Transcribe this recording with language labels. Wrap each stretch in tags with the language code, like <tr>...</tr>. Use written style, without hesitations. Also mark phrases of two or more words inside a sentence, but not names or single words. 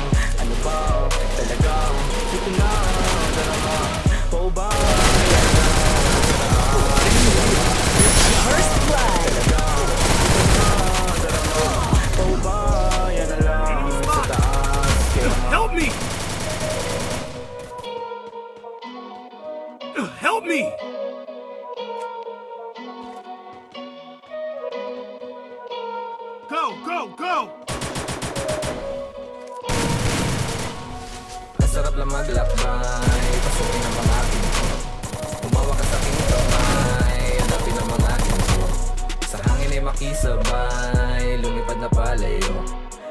<tl>Ano ba talaga? Dito na, darama, o ba?</tl> <en>First blood.</en> <tl>O ba? Yan na lang sa taas. Kaya</tl> <en>Help me. Help me. Go, go, go.</en> <tl>Ang sarap lang maglakbay, pasukin ang mga pinto. Umawa ka sa aking kamay, hanapin ang mga ginto. Sa hangin ay makisabay, lumipad na palayo. Patuloy sa</tl>